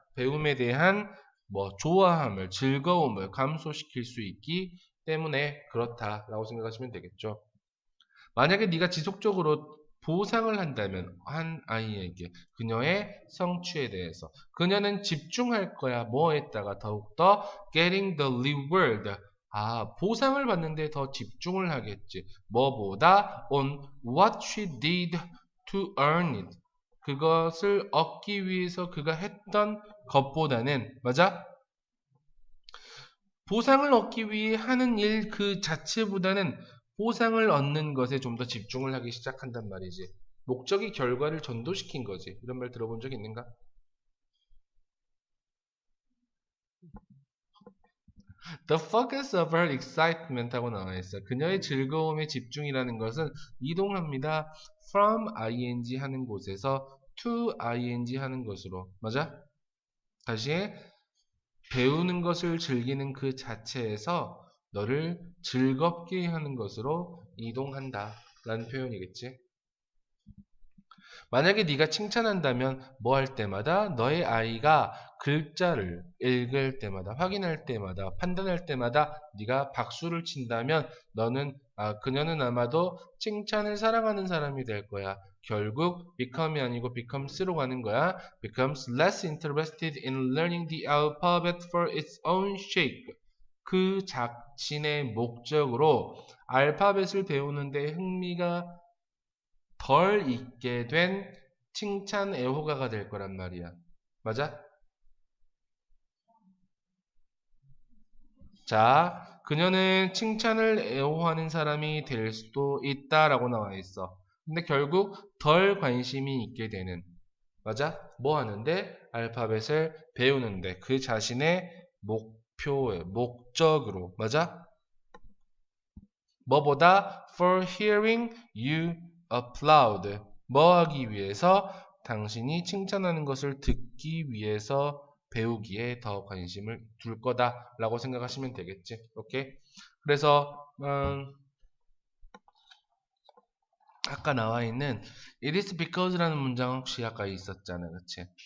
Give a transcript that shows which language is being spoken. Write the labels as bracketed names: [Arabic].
[Korean] 배움에 대한 뭐 좋아함을, 즐거움을 감소시킬 수 있기 때문에 그렇다라고 생각하시면 되겠죠. 만약에 네가 지속적으로 보상을 한다면 한 아이에게 그녀의 성취에 대해서 그녀는 집중할 거야. 뭐에다가 더욱더 getting the reward 보상을 받는데 더 집중을 하겠지. [English] 뭐보다 on what she did to earn it. [Korean] 그것을 얻기 위해서 그가 했던 것보다는, 맞아? 보상을 얻기 위해 하는 일 그 자체보다는 보상을 얻는 것에 좀 더 집중을 하기 시작한단 말이지. 목적이 결과를 전도시킨 거지. 이런 말 들어본 적 있는가? [English] The focus of her excitement 하고 나와 있어. [Korean] 그녀의 즐거움의 집중이라는 것은 이동합니다. From ing 하는 곳에서 to ing 하는 것으로. 맞아? 다시 배우는 것을 즐기는 그 자체에서 너를 즐겁게 하는 것으로 이동한다 라는 표현이겠지. 만약에 네가 칭찬한다면 뭐 할 때마다 너의 아이가 글자를 읽을 때마다 확인할 때마다 판단할 때마다 네가 박수를 친다면 그녀는 아마도 칭찬을 사랑하는 사람이 될 거야. 결국 become이 아니고 becomes로 가는 거야. [English] becomes less interested in learning the alphabet for its own sake. [Korean] 그 자신의 목적으로 알파벳을 배우는데 흥미가 덜 있게 된 칭찬 애호가가 될 거란 말이야. 맞아? 자, 그녀는 칭찬을 애호하는 사람이 될 수도 있다라고 나와 있어. 근데 결국 덜 관심이 있게 되는. 맞아? 뭐 하는데? 알파벳을 배우는데 그 자신의 목표에, 목적으로. 맞아? [English] 뭐보다 for hearing you applaud. [Korean] 뭐 하기 위해서? 당신이 칭찬하는 것을 듣기 위해서 배우기에 더 관심을 둘 거다라고 생각하시면 되겠지. 오케이? 그래서 아까 나와 있는 it is because 라는 문장 혹시 아까 있었잖아. 그치?